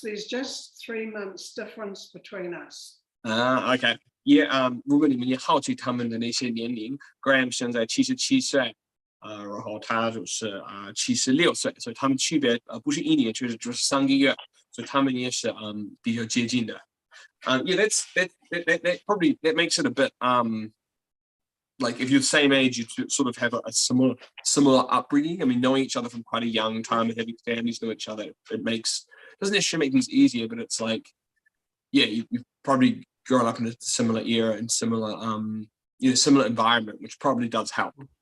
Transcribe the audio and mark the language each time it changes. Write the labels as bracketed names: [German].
[English] There's just 3 months difference between us. [Chinese] OK， 如果你们也好奇他们的那些年龄 ，Graham 现在77岁，然后他就是76岁，所以他们区别不是1年，就是3个月，所以他们也是比较接近的。 [English] that probably that makes it a bit like if you're the same age, you sort of have a similar upbringing. I mean, knowing each other from quite a young time and having families know each other, doesn't necessarily make things easier, but it's like, you've probably grown up in a similar era and similar similar environment, which probably does help.